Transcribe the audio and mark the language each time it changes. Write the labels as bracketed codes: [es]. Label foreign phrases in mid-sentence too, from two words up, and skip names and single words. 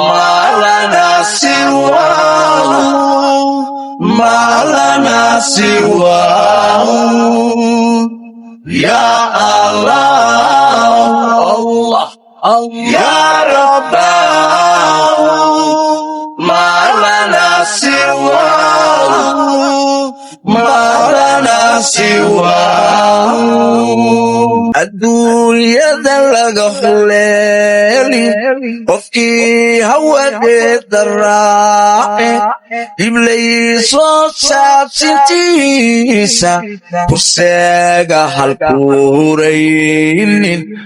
[ar] ما لنا سواه، ما لنا سواه. يا الله، الله، الله. يا رباه، ما لنا سواه. Marana siwa. [so] Adduunyada laga huleeli, qofkii hawadeeda raace, Ibliis oo saabsintiisa, kursiga halkuu huraynin.